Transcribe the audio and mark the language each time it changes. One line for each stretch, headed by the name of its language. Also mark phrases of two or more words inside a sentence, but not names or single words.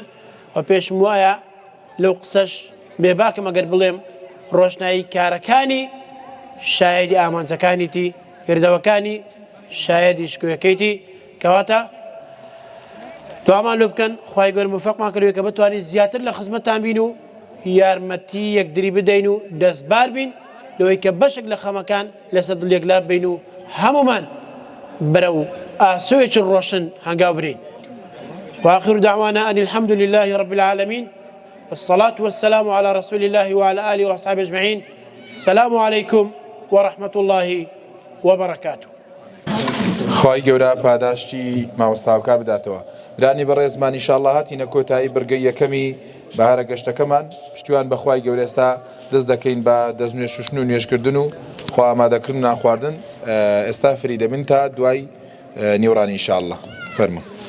Central Kurdish: و پێشم وایە لەو قسەش بێباکەم ئەگەر بڵێم ڕۆشنایی کارەکانی شایەدی ئامانجەکانیتی کردەوەکانی شایەدی شکوەکەیتی کەواتە دوامان لێ بکەن خوای گەورە موفەقمان کردووە کە بتوانین زیاتر لە خزمەتتان بین و یارمەتی یەکدری بدەین و دەستبار بین لەوەی کە بەشێک لە خەمەکان لەسەر دڵێکلا بین و هەمومان بەرەو ئاسۆیەکی ڕۆشن هەنگاو برین
Arabic: وآخر دعوانا أن الحمد لله رب العالمين والصلاة والسلام على رسول الله وعلى آله وأصحابه أجمعين السلام عليكم ورحمة الله وبركاته
Central Kurdish: خی گەورە پاداشتی مامۆستاوکار بداتەوە برانی بەڕێزمان ئینشاءالله هاتینە کۆتایی بەرگەی یەکەمی بەهارە گەشتەکەمان پشتیوان بەخوای گەورە ئێستا دەست دەکەین بە دەستنوێ شوشن و نوێژکردن و خوا ئامادەکردن نان خواردن ئێستا فری دەبن تا دوای نیوەڕانی ئینشاءالله فەرموو